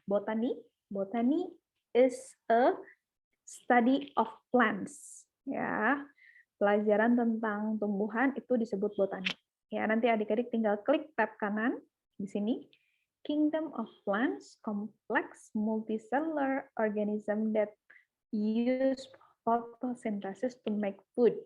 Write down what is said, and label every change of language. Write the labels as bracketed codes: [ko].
[en] Botany is a study of plants ya. [id] Pelajaran tentang tumbuhan itu disebut botani. Ya, nanti adik-adik tinggal klik tab kanan di sini. [en] Kingdom of plants, complex multicellular organism that use photosynthesis to make food.